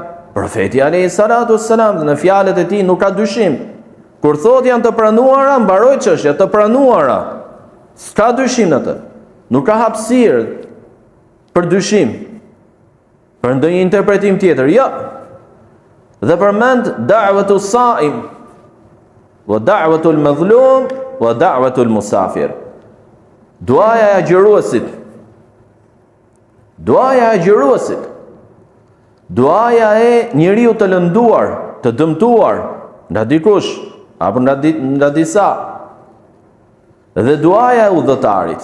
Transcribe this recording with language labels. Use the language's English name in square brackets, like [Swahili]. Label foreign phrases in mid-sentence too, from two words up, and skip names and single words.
[Albanian] Profeti [Arabic] عليه الصلاة والسلام, [Albanian] në fjalët e tij nuk ka dyshim. Kur thot janë të pranuara, mbaroi çështja, të pranuara. S'ka dyshim atë. Nuk ka hapësirë për dyshim, për ndonjë interpretim tjetër. Jo. Dhe përmend [Arabic] دعوة الصائم ودعوة المظلوم ودعوة المسافر. [Albanian] Duaja e agjëruesit. Duaja e agjëruesit. Duaja e njeriu të lënduar, të dëmtuar nga dikush apo nga disa. Dhe duaja e udhëtarit.